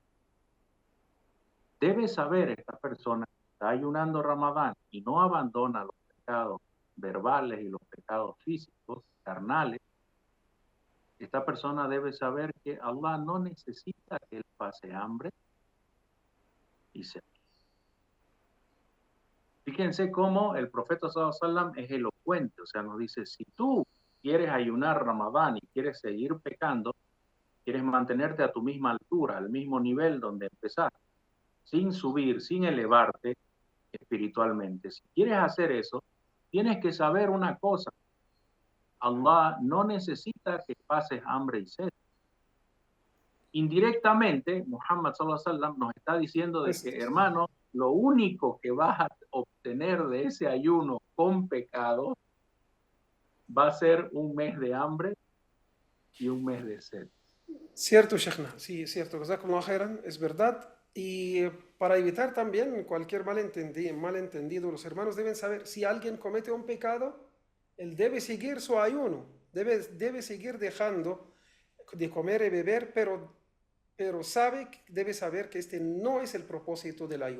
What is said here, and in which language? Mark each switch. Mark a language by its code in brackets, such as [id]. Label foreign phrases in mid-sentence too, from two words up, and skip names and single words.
[es] Debe saber esta persona que está ayunando Ramadán y no abandona los pecados verbales y los pecados físicos, carnales. Esta persona debe saber que Allah no necesita que él pase hambre y sed. Fíjense cómo el profeta [ar] صلى الله عليه وسلم [es] es elocuente, o sea, nos dice, si tú quieres ayunar Ramadán y quieres seguir pecando, quieres mantenerte a tu misma altura, al mismo nivel donde empezaste, sin subir, sin elevarte espiritualmente. Si quieres hacer eso, tienes que saber una cosa. Allah no necesita que pases hambre y sed. Indirectamente, Muhammad [ar] صلى الله عليه وسلم [es] nos está diciendo de que, hermano, lo único que vas a obtener de ese ayuno con pecado va a ser un mes de hambre y un mes de sed. Cierto, Sheikhna, sí, cierto. [ar] جزاكم الله خيرا, [es] es verdad. Y para evitar también cualquier malentendido, los hermanos deben saber, si alguien comete un pecado, él debe seguir su ayuno, debe seguir dejando de comer y beber, pero debe saber que este no es el propósito del ayuno.